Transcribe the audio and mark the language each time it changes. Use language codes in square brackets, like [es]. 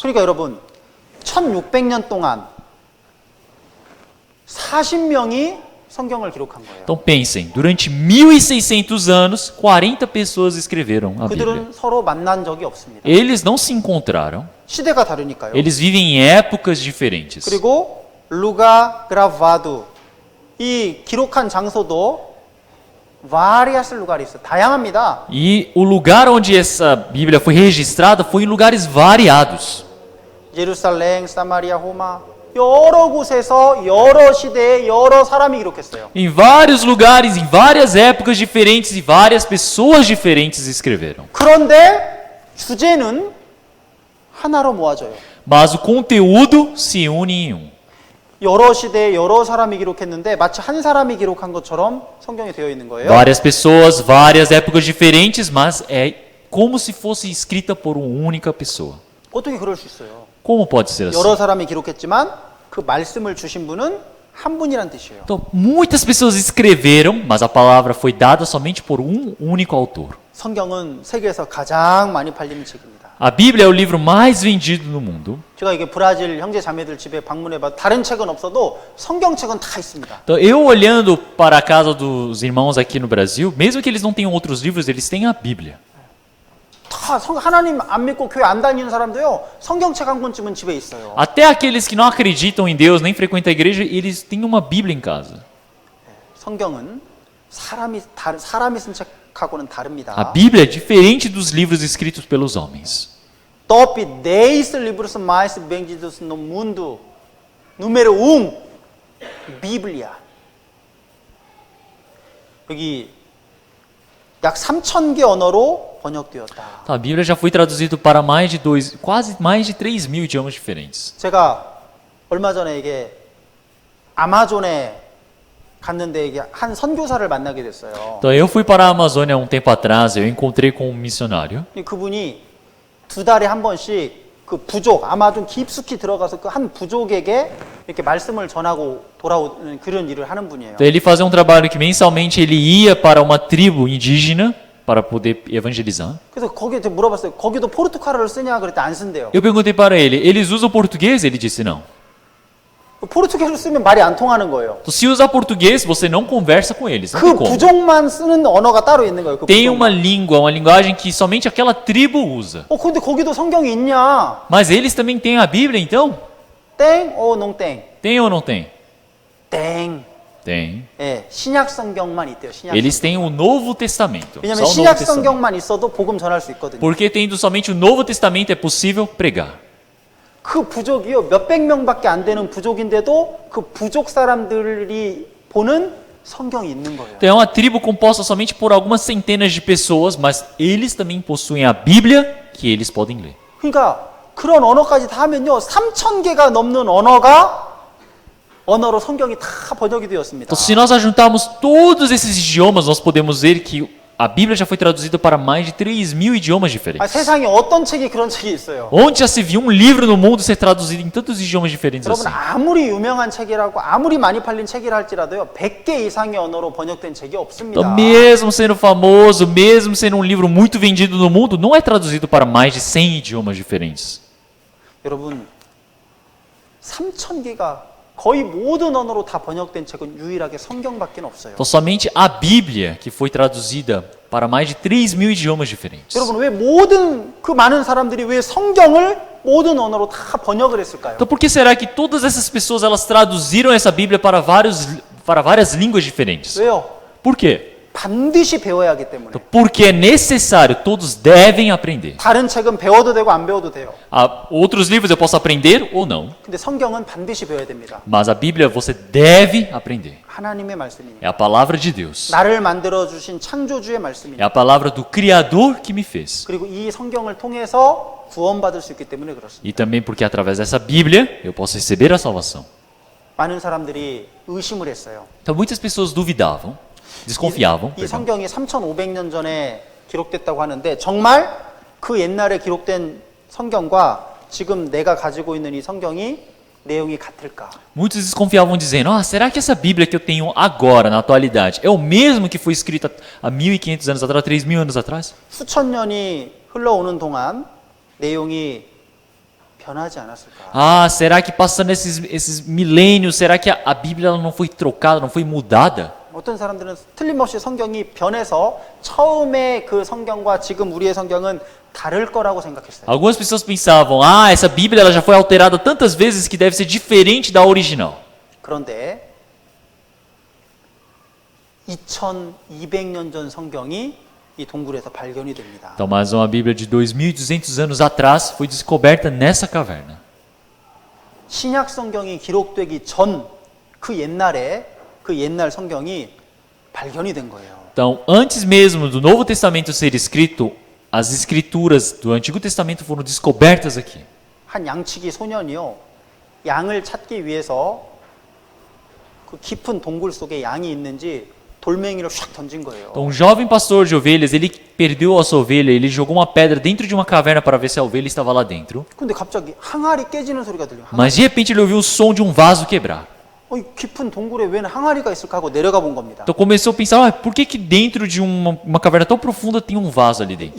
[ko] 그러니까 여러분 1600년 동안 40명이 성경을 기록한 거예요. [pt] Então pensem, durante 1600 anos, 40 pessoas escreveram a Bíblia. [ko] 그들은 서로 만난 적이 없습니다. [pt] Eles não se encontraram. [ko] 시대가 다르니까요. [pt] Eles vivem em épocas diferentes. [ko] 그리고 루가 그라바두 이 기록한 장소도 [pt] várias lugares, [ko] 다양합니다. [pt] E o lugar onde essa Bíblia foi registrada foi em lugares variados. [ko] 예루살렘, 사마리아, 호마 여러 곳에서 여러 시대에 여러 사람이 기록했어요. [pt] Em vários lugares, em várias épocas diferentes e várias pessoas diferentes escreveram. [ko] 그런데 주제는 하나로 모아져요. [pt] Mas o conteúdo se une em um. [ko] 여러 시대에 여러 사람이 기록했는데 마치 한 사람이 기록한 것처럼 성경에 되어 있는 거예요. [pt] Várias pessoas, várias épocas diferentes, mas é como se fosse escrita por uma única pessoa. [ko] 어떻게 그럴 수 있어요? [pt] Como pode ser assim? [ko] 여러 사람이 기록했지만 그 말씀을 주신 분은 한 분이란 뜻이에요. [pt] Então, muitas pessoas escreveram, mas a palavra foi dada somente por um único autor. [ko] 성경은 세계에서 가장 많이 팔리는 책입니다. [pt] A Bíblia é o livro mais vendido no mundo. [ko] 제가 이게 브라질 형제 자매들 집에 방문해봐 다른 책은 없어도 성경책은 다 있습니다. [pt] Então, eu olhando para a casa dos irmãos aqui no Brasil, mesmo que eles não tenham outros livros, eles têm a Bíblia. [ko] 다 하나님 안 믿고 교회 안 다니는 사람도요 성경책 한 권쯤은 집에 있어요. [pt] Até aqueles que não acreditam em Deus, nem frequentam a igreja, eles têm uma Bíblia em casa. [ko] 성경은 사람이 쓴 책하고는 다릅니다. [pt] A Bíblia é diferente dos livros escritos pelos homens. Top 10 livros mais vendidos no mundo. Número 1. Bíblia. [ko] 여기 약 3,000개 언어로 번역되었다. [pt] A Bíblia já foi traduzida para quase mais de 3.000 idiomas diferentes. [ko] 제가 얼마 전에 이게 아마존에 갔는데 이게 한 선교사를 만나게 됐어요. [pt] Então eu fui para a Amazônia um tempo atrás, eu encontrei com um missionário. [ko] 그분이 2달에 한 번씩 그 부족 아마존 깊숙이 들어가서 그 한 부족에게 이렇게 말씀을 전하고 돌아오는 그런 일을 하는 분이에요. [pt] Então ele fazia um trabalho que mensalmente ele ia para uma tribo indígena para poder evangelizar. [ko] 그래서 거기에 제가 물어봤어요. 거기도 포르투갈어를 쓰냐 그랬더니 안 쓴대요. [pt] Eu perguntei para ele, eles usam português? Ele disse não. [ko] 포르투갈어를 쓰면 말이 안 통하는 거예요. [pt] Então, se usar português, você não conversa com eles. Não tem 그 como. [ko] 부족만 쓰는 언어가 따로 있는 거예요. 그 [pt] Tem uma [ko] 부족만. [pt] língua, uma linguagem que somente aquela tribo usa. [ko] 근데 거기도 성경이 있냐? [pt] Mas eles também têm a Bíblia, então? [ko] 땡, 농땡. [pt] Tem ou não tem? [ko] 땡. [pt] Tem. [ko] 예, 신약 성경만 있대요. 신약. [pt] Eles têm o Novo Testamento. [ko] 왜냐면 [pt] Só o Novo [ko] 신약 [pt] Testamento. [ko] 성경만 있어도 복음 전할 수 있거든요. [pt] Porque tendo somente o Novo Testamento é possível pregar. [ko] 그 부족이요 몇백 명밖에 안 되는 부족인데도 그 부족 사람들이 보는 성경이 있는 거예요. [pt] Então é uma tribo composta somente por algumas centenas de pessoas, mas eles também possuem a Bíblia que eles podem ler. [ko] 그러니까 그런 언어까지 다 하면요 3,000개가 넘는 언어로 성경이 다 번역이 되었습니다. [pt] Então, se nós ajuntarmos todos esses idiomas, nós podemos ver que a Bíblia já foi traduzida para mais de 3.000 idiomas diferentes. [ko] 세상에 어떤 책이 그런 책이 있어요? [pt] Onde já se viu um livro no mundo ser traduzido em tantos idiomas diferentes [ko] 여러분 [pt] assim? [ko] 아무리 유명한 책이라고 아무리 많이 팔린 책이라 할지라도요 100개 이상의 언어로 번역된 책이 없습니다. [pt] Então, mesmo sendo famoso, mesmo sendo um livro muito vendido no mundo, não é traduzido para mais de 100 idiomas diferentes. [ko] 여러분 3,000개가 거의 모든 언어로 다 번역된 책은 유일하게 성경밖에 없어요. [pt] Então, somente a Bíblia que foi traduzida para mais de 3.000 idiomas diferentes. [ko] 여러분 왜 모든 그 많은 사람들이 왜 성경을 모든 언어로 다 번역을 했을까요? [pt] Então, por que será que todas essas pessoas elas traduziram essa Bíblia para várias línguas diferentes? [ko] 왜요? [pt] Por quê? [ko] 반드시 배워야 하기 때문에. [pt] Então, porque é necessário, todos devem aprender. [ko] 다른 책은 배워도 되고 안 배워도 돼요. [pt] Outros livros eu posso aprender ou não, [ko] 근데 성경은 반드시 배워야 됩니다. [pt] mas a Bíblia você deve aprender. [ko] 하나님의 말씀이니까. [pt] É a palavra de Deus. [ko] 나를 만들어 주신 창조주의 [pt] É [ko] 말씀이니까. [pt] a palavra do Criador que me fez. [ko] 그리고 이 성경을 통해서 구원받을 수 있기 때문에 그렇습니다. [pt] E também porque através dessa Bíblia eu posso receber a salvação. [ko] 많은 사람들이 의심을 했어요. [pt] Então muitas pessoas duvidavam, desconfiavam. [ko] 이 [pt] perdão. [ko] 성경이 3,500년 전에 기록됐다고 하는데 정말 그 옛날에 기록된 성경과 지금 내가 가지고 있는 이 성경이 내용이 같을까? [pt] Muitos desconfiavam dizendo, será que essa Bíblia que eu tenho agora, na atualidade, é o mesmo que foi escrita há 1.500 anos atrás, 3.000 anos atrás? [ko] 수천 년이 흘러오는 동안 내용이 변하지 않았을까? [pt] Será que passando esses milênios, será que a Bíblia ela não foi trocada, não foi mudada? [ko] 어떤 사람들은 틀림없이 성경이 변해서 처음에 그 성경과 지금 우리의 성경은 다를 거라고 생각했어요. [pt] Algumas pessoas pensavam, essa Bíblia ela já foi alterada tantas vezes que deve ser diferente da original. [ko] 그런데 2200년 전 성경이 이 동굴에서 발견이 됩니다. [pt] Então, mais uma Bíblia de 2.200 anos atrás foi descoberta nessa caverna. [ko] 신약 성경이 기록되기 전 그 옛날 성경이 발견이 된 거예요. [pt] Então, antes mesmo do Novo Testamento ser escrito, as escrituras do Antigo Testamento foram descobertas aqui. [ko] 한 양치기 소년이요, 양을 찾기 위해서 그 깊은 동굴 속에 양이 있는지 돌멩이를 샥 던진 거예요. [pt] Então, um jovem pastor de ovelhas, ele perdeu a sua ovelha, ele jogou uma pedra dentro de uma caverna para ver se a ovelha estava lá dentro. [ko] 근데 갑자기 항아리 깨지는 소리가 들려요. [pt] Mas de repente ele ouviu o som de um vaso quebrar. [ko] 이 깊은 동굴에 왜 항아리가 있을까 하고 내려가 본 겁니다. [pt] Então começou a pensar, por que dentro de uma caverna tão profunda tem um vaso ali dentro?